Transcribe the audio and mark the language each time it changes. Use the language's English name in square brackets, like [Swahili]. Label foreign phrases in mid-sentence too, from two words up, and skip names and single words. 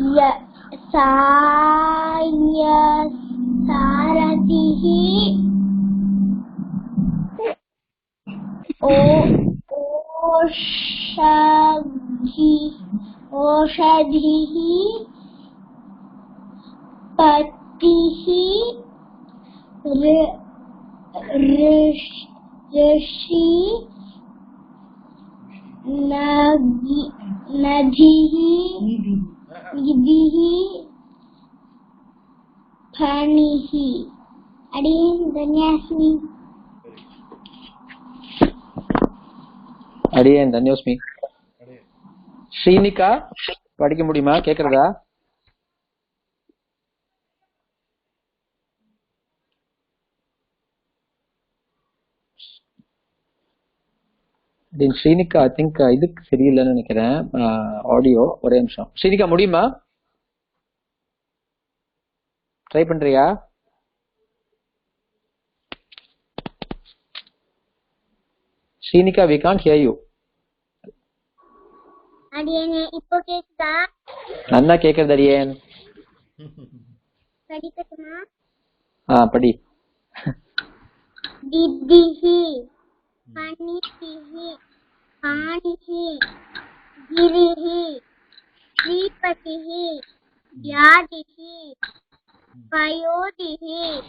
[Sanskrit] Saratihi, ओषधिः पतिः ऋषि नदिः निधिः फणिः अडियन् धन्यास्मि [Tamil] அடியேன் தன்யோஸ்மி. ஸ்ரீனிகா படிக்க முடியுமா? கேக்குறதா? ஸ்ரீனிகா [English] I think [Tamil] இதுக்கு சரியில்லைன்னு நினைக்கிறேன் ஆடியோ. ஒரே நிமிஷம். ஸ்ரீனிகா முடியுமா? ட்ரை பண்றியா? [English] ஸ்ரீனிகா we can't hear you. [Tamil] அடியேனே இப்போ கேக்குதா? நல்லா கேக்குது அடியேன். படிக்கட்டுமா? படி. [Sanskrit] तिथिः पणिः पाणिः गिरिः श्रीपतिः व्याधिः पयोधिः